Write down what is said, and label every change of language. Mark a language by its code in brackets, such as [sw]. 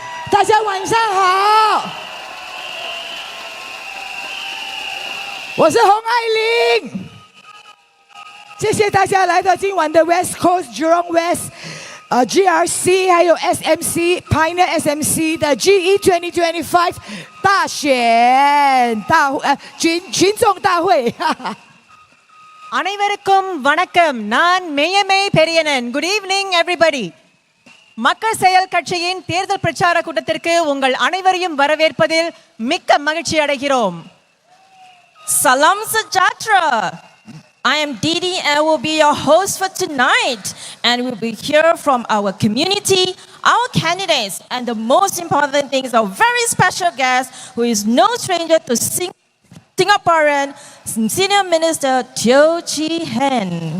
[zh] 大家晚上好，我是洪爱玲。谢谢大家来到今晚的 West Coast Jurong West GRC 还有 SMC Pioneer SMC 的 GE2025 大选群众大会。 [ta] அனைவருக்கும் வணக்கம். நான் மெய்யமே பெரியனன். [en] Good evening everybody. [ta] மக்கள் செயல் கட்சியின் தேர்தல் பிரச்சார கூட்டத்திற்கு உங்கள் அனைவரையும் வரவேற்பதில் மிக்க மகிழ்ச்சி அடைகிறோம். [ms] Salam sejahtera. [en] I am Didi and will be your host for tonight, and we'll be here from our community, our candidates, and the most important thing is our very special guest who is no stranger to Singaporean Senior Minister Teo Chee Hean.